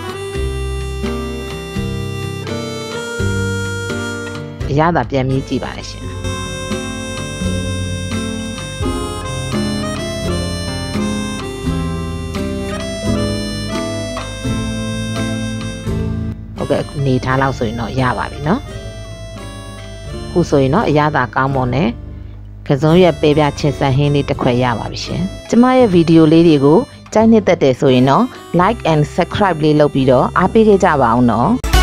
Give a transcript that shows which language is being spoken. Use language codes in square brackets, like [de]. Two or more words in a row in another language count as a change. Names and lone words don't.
[my] အရသာပြန်မြည်ကြည့်ပါတယ်ရှင်နေထားလောက် ဆိုရင်တော့ရပါပြီเนาะခုဆိုရင်တော့အရသာကောင်းမွန်နဲ့ကစုံရက်ပဲပြချင်းစံဟင်းလေးတစ်ခွက်ရပါပြီရှင်ကျမရဲ့ဗီဒီယိုလေးတွေကိုကြိုက်နှစ်သက်တယ်ဆိုရင်တော့ [en] like and subscribe [my] လေးလုပ်ပြီးတော့အားပေးခဲ့ကြပါအောင်เนาะ